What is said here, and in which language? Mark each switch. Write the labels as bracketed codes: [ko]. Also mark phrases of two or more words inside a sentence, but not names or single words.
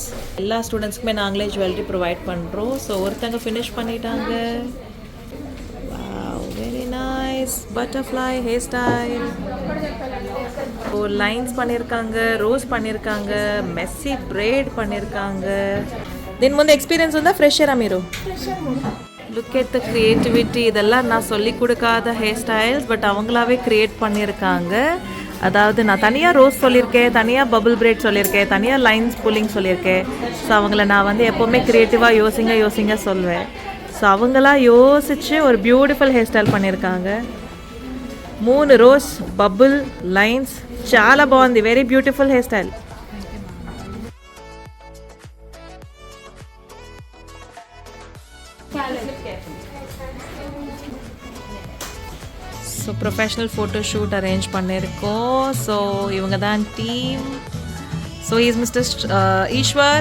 [ta] எல்லா ஸ்டூடெண்ட்ஸ்க்குமே நாங்களே [en] jewellery provide [ta] பண்ணுறோம். ஸோ ஒருத்தங்க ஃபினிஷ் பண்ணிட்டாங்க. [en] very nice butterfly hair style. [ta] ஒரு லைன்ஸ் பண்ணியிருக்காங்க, ரோஸ் பண்ணியிருக்காங்க, [en] messy braid [ta] பண்ணியிருக்காங்க. [te] దీని ముందు ఎక్స్పీరియన్స్ ఉందా? ఫ్రెషరా మీరు? [en] look at the creativity. [ta] இதெல்லாம் நான் சொல்லி கொடுக்காத [en] hair styles, [ta] பட் அவங்களாவே க்ரியேட் பண்ணியிருக்காங்க. அதாவது நான் தனியாக ரோஸ் சொல்லியிருக்கேன், தனியாக [en] bubble braid [ta] சொல்லியிருக்கேன், தனியாக [en] lines pulling [ta] சொல்லியிருக்கேன். ஸோ அவங்கள நான் வந்து எப்போவுமே க்ரியேட்டிவாக யோசிங்க சொல்லுவேன். ஸோ அவங்களாம் யோசித்து ஒரு [en] beautiful hair style [ta] பண்ணியிருக்காங்க. [te] 3 [en] rose, bubble, lines, [te] చాలా బాగుంది. [en] very beautiful hair style. [ta] ஸோ [en] professional photoshoot arrange [ta] பண்ணியிருக்கோம். ஸோ இவங்க தான் டீம். [en] so is Mister Eswar.